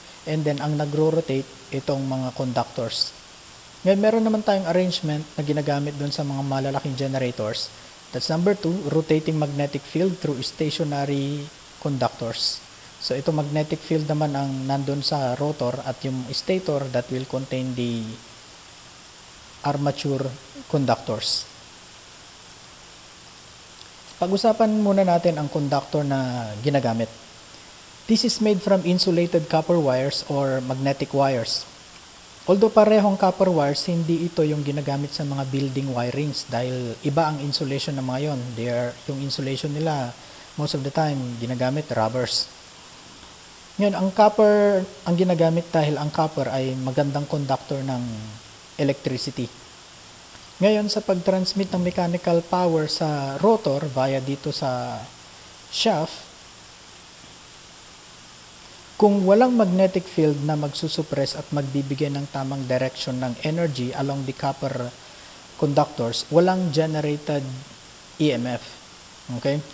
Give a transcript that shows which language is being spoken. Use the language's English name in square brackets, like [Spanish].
[Filipino] And then, ang nagro-rotate, itong mga conductors. Ngayon, meron naman tayong arrangement na ginagamit dun sa mga malalaking generators. [English] That's number two, rotating magnetic field through stationary conductors. [Filipino] So, itong magnetic field naman ang nandun sa rotor at yung stator [English] that will contain the armature conductors. [Filipino] Pag-usapan muna natin ang conductor na ginagamit. [English] This is made from insulated copper wires or magnetic wires. [Filipino] Although parehong copper wires, hindi ito yung ginagamit sa mga building wirings dahil iba ang insulation ng mga yon. Yung insulation nila, most of the time, ginagamit rubbers. Ngayon, ang copper, ang ginagamit dahil ang copper ay magandang conductor ng electricity. Ngayon, sa pag-transmit ng mechanical power sa rotor via dito sa shaft, kung walang magnetic field na magsusuppress at magbibigay ng tamang direction ng energy along the copper conductors, walang generated EMF. Okay?